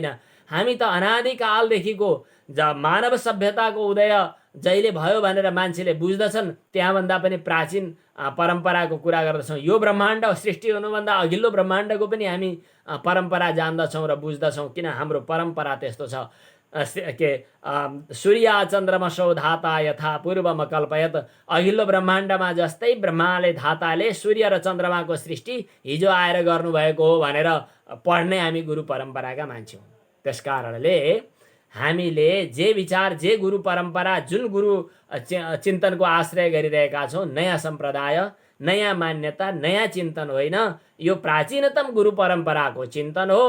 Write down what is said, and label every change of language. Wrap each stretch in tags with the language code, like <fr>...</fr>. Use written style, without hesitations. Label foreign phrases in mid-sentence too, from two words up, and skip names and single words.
<ne>हामी त अनादिकालदेखिको मानव सभ्यताको उदय जहिले भयो भनेर मान्छेले बुझ्दछन् त्यहाँभन्दा पनि प्राचीन परम्पराको कुरा गर्दछौँ। यो ब्रह्माण्ड सृष्टि हुनुभन्दा अघिल्लो ब्रह्माण्डको पनि हामी परम्परा जान्दछौँ र बुझ्दछौँ, किन हाम्रो परम्परा त्यस्तो छ।</ne> <sa>सूर्य चन्द्रमसौ धाता यथा पूर्वम कल्पयत,</sa> <ne>अघिल्लो ब्रह्माण्डमा जस्तै ब्रह्माले धाताले सूर्य र चन्द्रमाको सृष्टि हिजो आएर गर्नुभएको हो भनेर पढ्ने हामी गुरु परम्पराका मान्छे हौँ। त्यस कारणले हामीले जे विचार, जे गुरु परम्परा, जुन गुरु चिन्तनको आश्रय गरिरहेका छौँ, नयाँ सम्प्रदाय, नयाँ मान्यता, नयाँ चिन्तन होइन, यो प्राचीनतम गुरु परम्पराको चिन्तन हो।</ne>